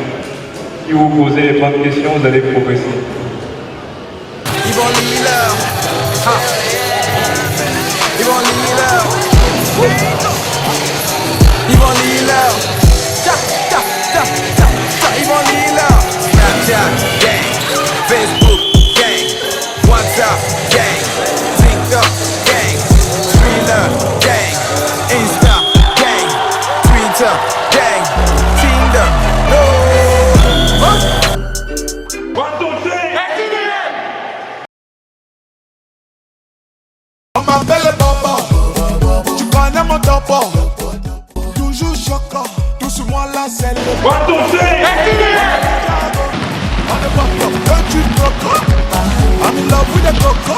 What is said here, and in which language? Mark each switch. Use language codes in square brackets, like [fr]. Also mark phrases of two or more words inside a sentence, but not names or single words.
[fr] Si vous posez les bonnes questions, vous allez progresser. Yvonne Miller. Yvonne Miller. Yvonne Miller. Yvonne Miller. [en] Snapchat gang, Facebook gang, WhatsApp gang, TikTok gang, Thriller gang, Insta gang, Twitter gang, Tinder, no. [fr] On m'appelle Papa, tu connais mon topo. Toujours choquant, tout sur moi la selle. [en] I'm in love with the coco.